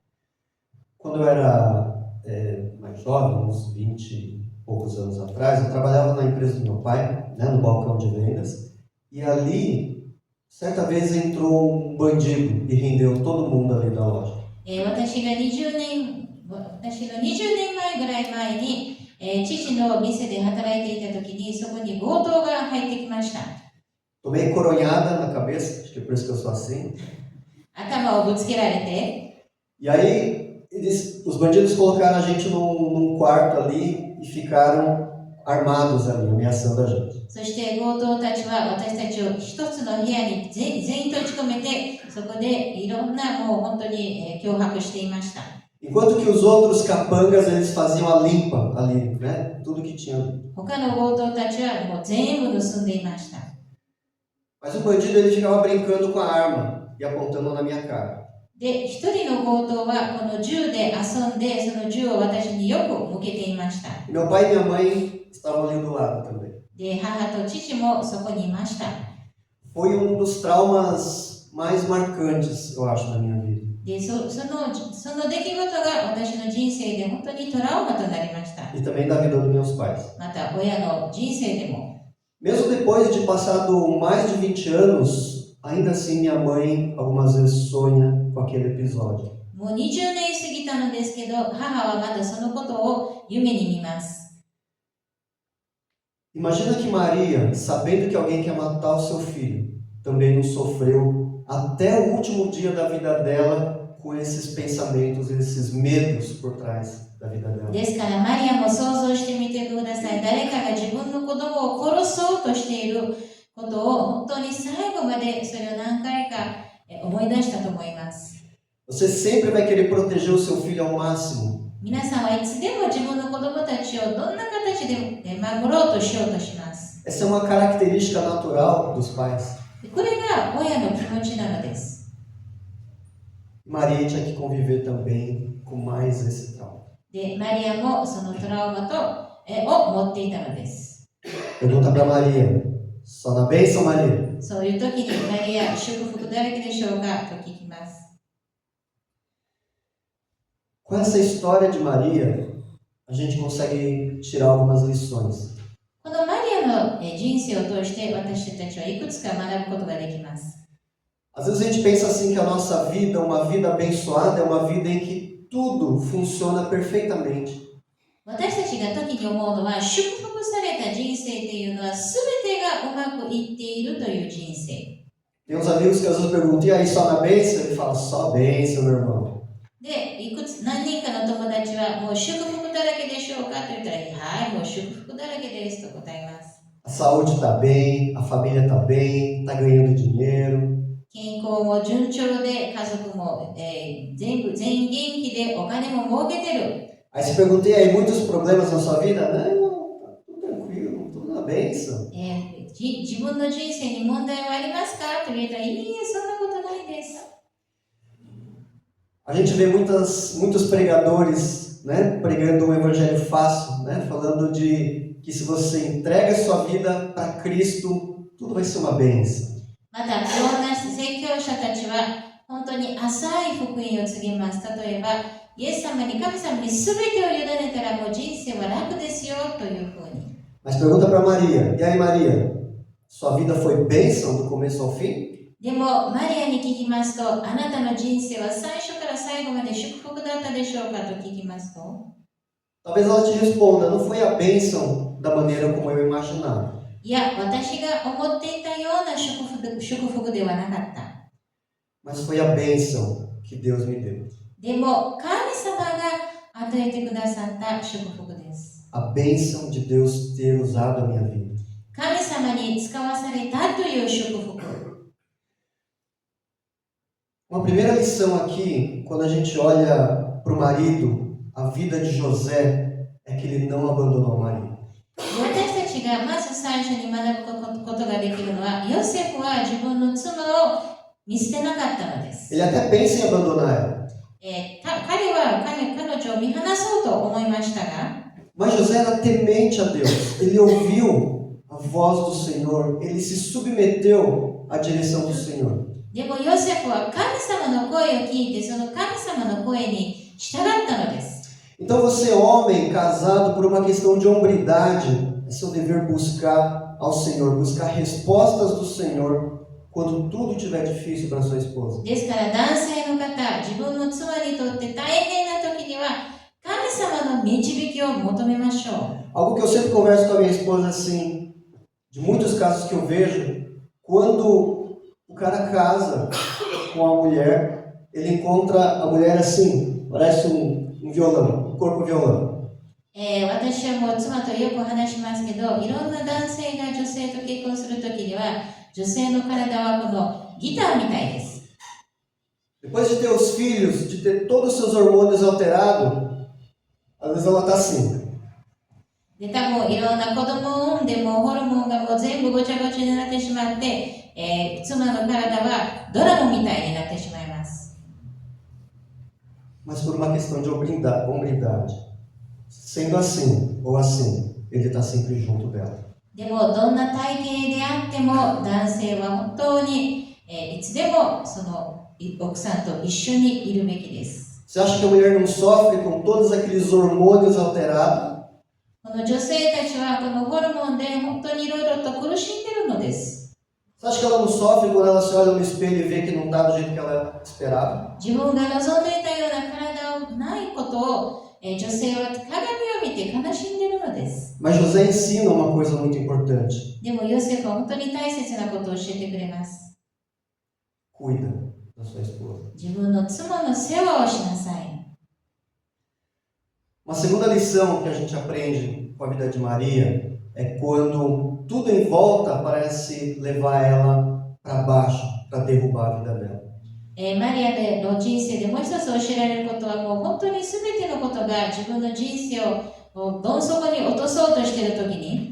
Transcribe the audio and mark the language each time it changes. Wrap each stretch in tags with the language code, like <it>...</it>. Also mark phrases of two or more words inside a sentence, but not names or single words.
<pt>Quando eu era mais jovem, uns 20 e poucos anos atrás, eu trabalhava na empresa do meu pai, né, no balcão de vendas, e ali, certa vez entrou um bandido e rendeu todo mundo ali da loja.</pt> <ja>私の20年前ぐらい前に、父の店で働いていた時にそこに強盗が入ってきました。</ja> <pt>Tomei coronhada na cabeça, acho que é por isso que eu sou assim.</pt> <ja>頭をぶつけられて、</ja> <pt>E aí, os bandidos colocaram a gente num quarto ali e ficaram armados ali, ameaçando a gente.</pt> <ja>そして強盗たちは私たちを一つの部屋に全員閉じ込めて、そこでいろんなもう本当に脅迫していました。</ja> <pt>Enquanto que os outros capangas, eles faziam a limpa ali, né? Tudo que tinha ali.</pt> <ja>他の強盗たちはもう全部盗んでいました。</ja> <pt>Mas o bandido, ele ficava brincando com a arma e apontando na minha cara.</pt> <ja>で、一人の強盗はこの銃で遊んで、その銃を私によく向けていました。</ja> <pt>E meu pai e minha mãe estavam ali do lado também.</pt> <ja>で、母と父もそこにいました。</ja> <pt>Foi dos traumas mais marcantes, eu acho, na minha vida.</pt> <ja>で、その出来事が私の人生で本当にトラウマとなりました。</ja> <pt>E também da vida dos meus pais.</pt> <ja>また親の人生でも。</ja> <pt>Mesmo depois de passado mais de 20 anos, ainda assim minha mãe algumas vezes sonha com aquele episódio.</pt> <ja>もう20年過ぎたのですけど、母はまだそのことを夢に見ます。</ja> <pt>Imagina que Maria, sabendo que alguém quer matar o seu filho, também não sofreu até o último dia da vida dela com esses pensamentos, esses medos por trás da vida dela.</pt> <ja>ですからマリアも想像してみてください。誰かが自分の子供を殺そうとしていることを本当に最後までそれを何回か思い出したと思います。</ja> <pt>Você sempre vai querer proteger o seu filho ao máximo,</pt> <ja>皆さんはいつでも自分の子供たちをどんな形で守ろうとしようとします。</ja> <pt>Essa é uma característica natural dos pais.</pt> <ja>これが親の気持ちなのです。</ja> <pt>Maria tinha que conviver também com mais esse trauma.</pt> <ja>で、マリアもそのトラウマを持っていたのです。</ja> <pt>Pergunta para Maria, só na bênção, Maria?</pt> <ja>そういう時にマリア、祝福だらけでしょうかと聞きます。</ja> <pt>Com essa história de Maria, a gente consegue tirar algumas lições.</pt> <ja>このマリアの人生を通して私たちはいくつか学ぶことができます。</ja> <pt>Às vezes a gente pensa assim que a nossa vida, uma vida abençoada, é uma vida em que tudo funciona perfeitamente.</pt> <ja>私たちが時に思うのは、祝福された人生というのは全てがうまくいっているという人生。</ja> <pt>Tem uns amigos que às vezes perguntam, e aí, só na bênção? Ele fala, só bênção, meu irmão.</pt> <ja>で、何人かの友達はもう祝福だらけでしょうかと言ったら、はい、もう祝福だらけですと答えます。</ja> <pt>A saúde está bem, a família está bem, está ganhando dinheiro.</pt> <ja>健康も順調で、家族も、全員元気で、お金も儲けてる。</ja> <pt>Aí você pergunta, e aí, muitos problemas na sua vida? Não, tá tudo tranquilo, tudo na bênção.</pt> <ja>自分の人生に問題はありますかと言ったら、いいえ、そんなことないです。</ja> <pt>A gente vê muitos pregadores, né, pregando um evangelho fácil, né, falando de que se você entrega a sua vida para Cristo, tudo vai ser uma bênção.</pt> <ja>また、いろんな宣教者たちは、本当に浅い福音を告げます。例えば、イエス様に、神様に全てを委ねたらもう人生は楽ですよというふうに。</ja> <pt>Mas pergunta para Maria, e aí Maria, sua vida foi bênção do começo ao fim?</pt> <ja>でも、マリアに聞きますと、あなたの人生は最初から最後まで祝福だったでしょうかと聞きますと、</ja> <pt>Talvez ela te responda, não foi a bênção da maneira como eu imaginava.</pt> <ja>いや、私が思っていたような祝福ではなかった。</ja> <pt>Mas foi a bênção que Deus me deu.</pt> <ja>でも、神様が与えてくださった祝福です。</ja> <pt>A bênção de Deus ter usado a minha vida.</pt> <ja>神様に使わされたという祝福。</ja> <pt>Uma primeira lição aqui, quando a gente olha para o marido, a vida de José, é que ele não abandonou Maria.</pt> <ja>私たちがまず最初に学ぶことができるのは、ヨセフは自分の妻を見捨てなかったのです。</ja> <pt>Ele até pensa em abandonar ela.</pt> <ja>彼女を見放そうと思いましたが、</ja> <pt>Mas José era temente a Deus. Ele ouviu a voz do Senhor. Ele se submeteu à direção do Senhor.</pt> <ja>でもヨセフは神様の声を聞いて、その神様の声に従ったのです。</ja> <pt>Então você, homem, casado por uma questão de hombridade, é seu dever buscar ao Senhor, buscar respostas do Senhor quando tudo estiver difícil para sua esposa.</pt> <ja>ですから男性の方、自分の妻にとって大変な時には神様の導きを求めましょう。</ja> <pt>Algo que eu sempre converso com a minha esposa assim, de muitos casos que eu vejo, quando o cara casa com a mulher, ele encontra a mulher assim, parece um violão, um corpo violão.</pt> <ja>私はもう妻とよく話しますけど、いろんな男性が女性と結婚するときには、女性の体はこのギターみたいです。</ja> <pt>Depois de ter os filhos, de ter todos os seus hormônios alterados, às vezes ela está assim.</pt> <ja>で、多分いろんな子供を産んでもホルモンがもう全部ごちゃごちゃになってしまって、妻の体はドラムみたいになってしまいます。</ja> <pt>Mas por uma questão de hombridade. Sendo assim ou assim, ele está sempre junto dela.</pt> <ja>でもどんな体型であっても男性は本当に、いつでもその奥さんと一緒にいるべきです。</ja> <pt>Você acha que a mulher não sofre com todos aqueles hormônios alterados?</pt> <ja>この女性たちはこのホルモンで本当にいろいろと苦しんでるのです。</ja> <pt>Você acha que ela não sofre quando ela se olha no espelho e vê que não está do jeito que ela esperava?</pt> <ja>自分が望んでいたような体をないことを、女性は鏡を見て悲しんでいるのです。</ja> <pt>Mas José ensina uma coisa muito importante.</pt> <ja>でもヨセフは本当に大切なことを教えてくれます。</ja> <pt>Cuida da sua esposa.</pt> <ja>自分の妻の世話をしなさい。</ja> <pt>Uma segunda lição que a gente aprende com a vida de Maria é quando tudo em volta parece levar ela para baixo, para derrubar a vida dela.</pt> <ja>マリアの人生でもう一つ教えられることは、もう本当に全てのことが自分の人生をどん底に落とそうとしているときに、</ja>